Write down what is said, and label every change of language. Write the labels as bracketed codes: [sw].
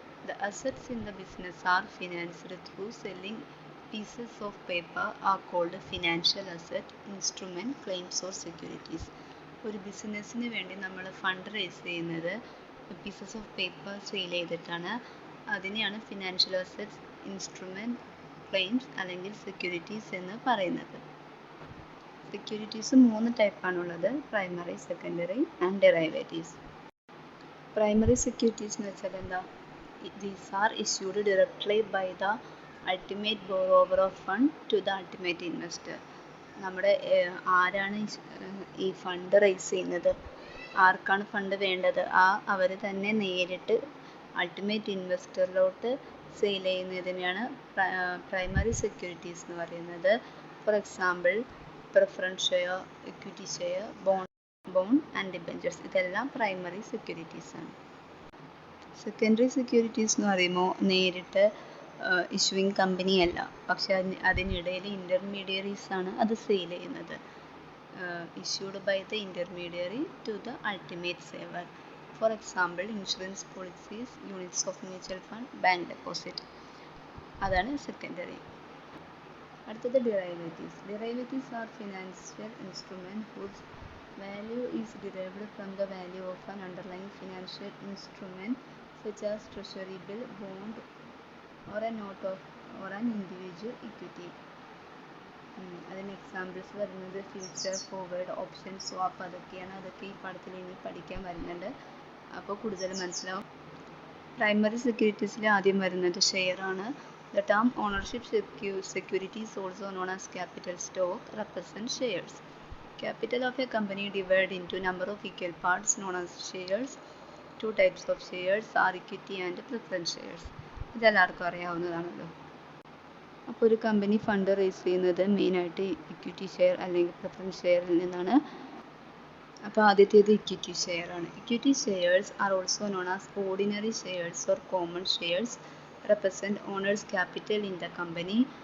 [en] The assets in the business are financed through selling pieces of paper are called financial asset, instrument, claims or securities. [ml] ഒരു ബിസിനസ്സിന് വേണ്ടി നമ്മൾ fund raise ചെയ്യുന്നത് pieces of paper sale ചെയ്തിട്ടാണ്. അതിനെയാണ് financial assets, instrument, claims അല്ലെങ്കിൽ securities എന്ന് പറയുന്നത്. Securities 3 ടൈപ്പാണുള്ളത്: primary, secondary and ഡെറൈവേറ്റീവ്സ്. Primary securities എന്ന് വെച്ചാൽ എന്താ? [en] These are issued directly by the ultimate borrower of fund to the ultimate investor. [ml] നമ്മുടെ ആരാണ് ഈ ഫണ്ട് റേസ് ചെയ്യുന്നത്, ആർക്കാണ് ഫണ്ട് വേണ്ടത്, അവർ തന്നെ നേരിട്ട് അൾട്ടിമേറ്റ് ഇൻവെസ്റ്ററിലോട്ട് സെയിൽ ചെയ്യുന്നതിനെയാണ് പ്രൈമറി സെക്യൂരിറ്റീസ് എന്ന് പറയുന്നത്. [en] for example preference share, equity share, bond and debentures, [ml] ഇതെല്ലാം [en] Primary securities ആണ്. [ml] സെക്കൻഡറി സെക്യൂരിറ്റീസ് എന്ന് പറയുമ്പോൾ നേരിട്ട് ഇഷ്യൂയിങ് കമ്പനിയല്ല, പക്ഷെ അതിനിടയിൽ ഇൻ്റർമീഡിയറീസ് ആണ് അത് സെയിൽ ചെയ്യുന്നത്. [en] Issued by the intermediary to the ultimate saver. For example insurance policies, units of mutual fund, bank deposit. [ml] അതാണ് സെക്കൻഡറി. അടുത്തത് ഡെറൈവേറ്റീവ്സ്. [en] Derivatives are financial instrument whose value is derived from the value of an underlying financial instrument such as treasury bill, bond or a note of or an individual equity. അതിന് examples വരുന്നത് future, forward, option, swap, [ml] അതൊക്കെയാണ്. അതൊക്കെ ഈ പാഠത്തിൽ ഇനി പഠിക്കാൻ വരുന്നുണ്ട്, അപ്പോൾ കൂടുതൽ മനസ്സിലാവും. പ്രൈമറി സെക്യൂരിറ്റീസിൽ ആദ്യം വരുന്നത് ഷെയർ ആണ്. [en] The term ownership securities, also known as capital stock, represent shares. Capital of a company divided into number of equal parts known as shares. Two types of shares are equity and preference shares. [ml] ഇതെല്ലാവർക്കും അറിയാവുന്നതാണല്ലോ. അപ്പോൾ ഒരു company fund raise ചെയ്യുന്നത് മെയിനായിട്ട് equity share അല്ലെങ്കിൽ preference ഷെയറിൽ നിന്നാണ്. അപ്പോൾ ആദ്യത്തേത് equity share ആണ്. [en] Equity shares are also known as ordinary shares or common shares, represent owners' capital in the company.